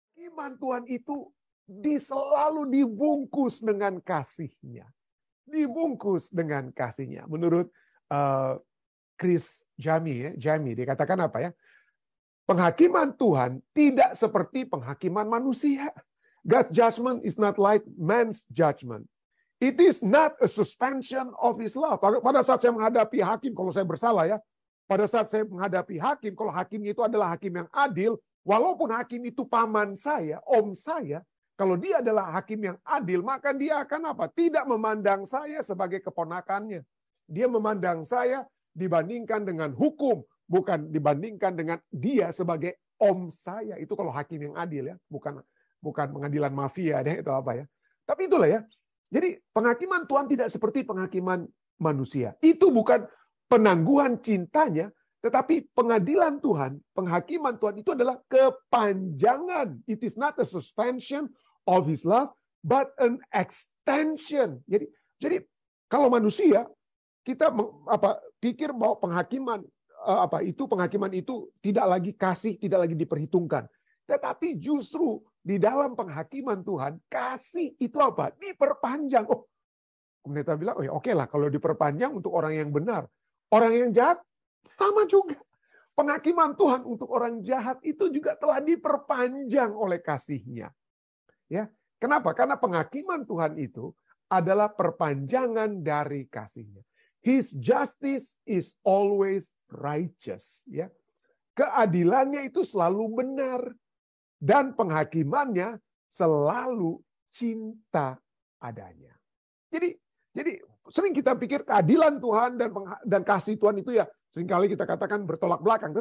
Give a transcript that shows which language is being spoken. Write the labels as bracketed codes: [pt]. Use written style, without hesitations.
[id] Iman Tuhan itu selalu dibungkus dengan kasihnya. Dibungkus dengan kasihnya. Menurut Chris Jamie, dia katakan apa ya? Penghakiman Tuhan tidak seperti penghakiman manusia. [en] God's judgment is not like man's judgment. It is not a suspension of His love. [id] Pada saat saya menghadapi hakim, kalau saya bersalah ya, pada saat saya menghadapi hakim, kalau hakim itu adalah hakim yang adil, walaupun hakim itu paman saya, om saya, kalau dia adalah hakim yang adil, maka dia akan apa? Tidak memandang saya sebagai keponakannya. Dia memandang saya dibandingkan dengan hukum, bukan dibandingkan dengan dia sebagai om saya. Itu kalau hakim yang adil ya, bukan pengadilan mafia deh, itu apa ya. Tapi itulah ya. Jadi penghakiman Tuhan tidak seperti penghakiman manusia. Itu bukan penangguhan cintanya, tetapi pengadilan Tuhan, penghakiman Tuhan itu adalah kepanjangan. [en] It is not a suspension of His love, but an extension. [id] Jadi kalau manusia, kita pikir bahwa penghakiman itu tidak lagi kasih, tidak lagi diperhitungkan. Tetapi justru di dalam penghakiman Tuhan, kasih itu apa? Diperpanjang. Oh, pendeta bilang, oh ya oke lah kalau diperpanjang untuk orang yang benar. Orang yang jahat sama juga. Penghakiman Tuhan untuk orang jahat itu juga telah diperpanjang oleh kasihnya. Ya, kenapa? Karena penghakiman Tuhan itu adalah perpanjangan dari kasihnya. [en] His justice is always righteous. [id] Ya, keadilannya itu selalu benar. Dan penghakimannya selalu cinta adanya. Jadi sering kita pikir keadilan Tuhan dan kasih Tuhan itu ya seringkali kita katakan bertolak belakang.